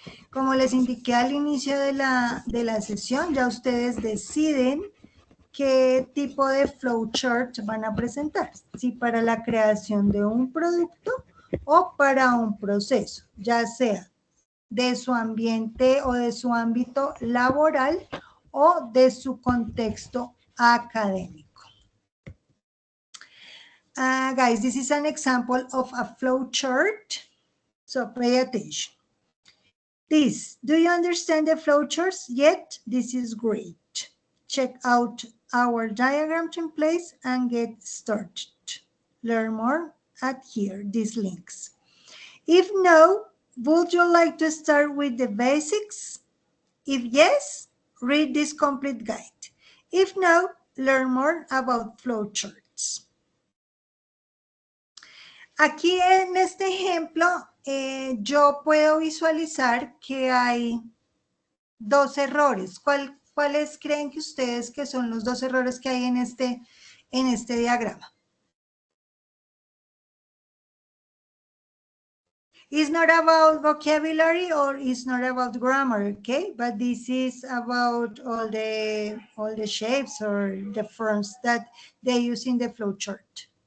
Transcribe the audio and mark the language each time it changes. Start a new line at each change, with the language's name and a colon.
Spanish: Como les indiqué al inicio de la sesión, ya ustedes deciden qué tipo de flowchart van a presentar, si para la creación de un producto o para un proceso, ya sea de su ambiente o de su ámbito laboral o de su contexto académico.
English: Guys, this is an example of a flowchart, so pay attention. Do you understand the flowcharts yet? This is great. Check out our diagram templates and get started. Learn more at here, these links. If no, would you like to start with the basics? If yes, read this complete guide. If no, learn more about flowcharts.
Spanish: Aquí en este ejemplo, yo puedo visualizar que hay dos errores. ¿Cuáles creen que ustedes que son los dos errores que hay en este diagrama?
English: It's not about vocabulary or it's not about grammar, okay? But this is about all the shapes or the forms that they use in the flowchart.